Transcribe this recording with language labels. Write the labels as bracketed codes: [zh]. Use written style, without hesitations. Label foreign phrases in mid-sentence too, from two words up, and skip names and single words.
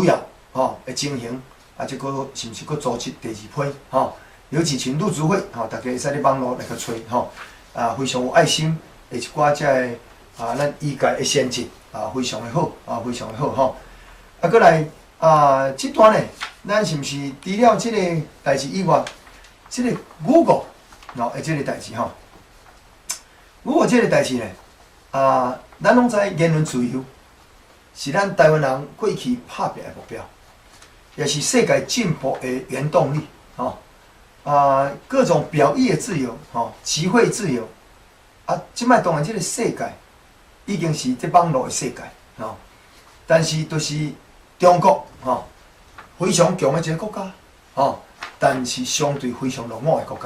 [nan] 要的情形即个是毋是搁组织第2批刘启群陆组会大家会使咧网络来去找非常有爱心的一寡遮个咱医界的先进非常的好非常的好过来这段呢，咱是毋是除了即个代志以外，即个Google的即个代志 Google即个代志呢咱拢知言论自由是咱台湾人过去拍拼的目标，也是世界进步的原动力各种表意的自由集会自由即摆当然即个世界已经是这网络的世界但是就是中国非常强的一个国家但是相对非常落伍的国家。